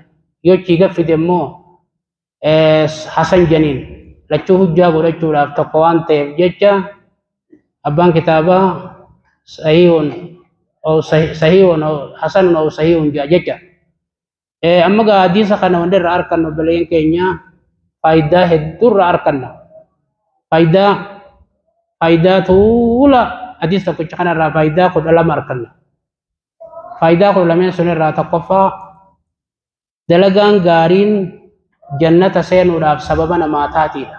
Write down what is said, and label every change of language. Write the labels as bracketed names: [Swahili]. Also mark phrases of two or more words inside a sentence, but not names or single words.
[Oromo] Yoo chiiga fide immoo hasan janiin lachuu hujjaa godhachuudhaaf tokko waan ta'eef jecha abbaan kitaabaa [Arabic] صحيح حسن أو صحيح [Oromo] jecha. Amma gaa hadiisa kana wanda irraa argannu baleen keenya faayidaa hedduu irraa arganna. Faayidaa tuula hadiisa tokkicha kana irraa faayidaa 12 arganna. Faayidaa 12 sun irraa tokkoffaa dalagaan gaariin jannata seenuudhaaf sababa namaa taatiidha.